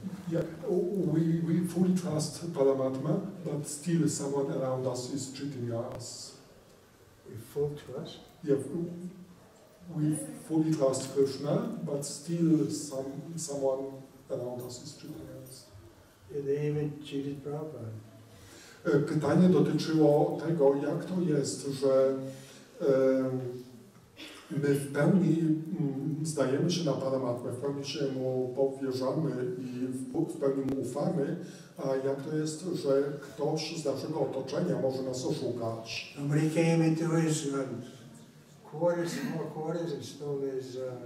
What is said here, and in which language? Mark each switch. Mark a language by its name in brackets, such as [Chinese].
[English] Yeah, we fully trust Paramatma, but still someone around us is cheating us. We full trust? Yeah, we fully trust Krishna, but still someone around us is cheating us. Yeah, they even cheated Prabhupada. [Polish] Pytanie dotyczyło tego, jak to jest, że My w pełni zdajemy się na Paramatmę, w pełni się Mu powierzamy i w pełni Mu ufamy, a jak to jest, że ktoś z naszego otoczenia może nas oszukać? [English] Somebody came into his quarters, small quarters, and stole his